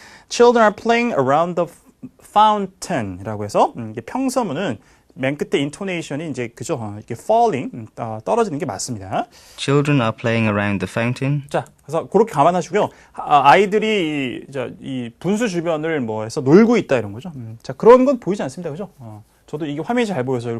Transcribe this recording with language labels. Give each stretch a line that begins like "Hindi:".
English: Children are playing around the fountain
Korean: 이라고 해서 이게 평서문은 맨 끝에 인토네이션이 이제 그죠? 이렇게 falling 떨어지는 게 맞습니다.
English: Children are playing around the fountain.
Korean: 자, 그래서 그렇게 감안하시고요. 아이들이 이 분수 주변을 해서 놀고 있다 이런 거죠. 자, 그런 건 보이지 않습니다, 그죠? 저도 이게 화면이 잘 보여서 이걸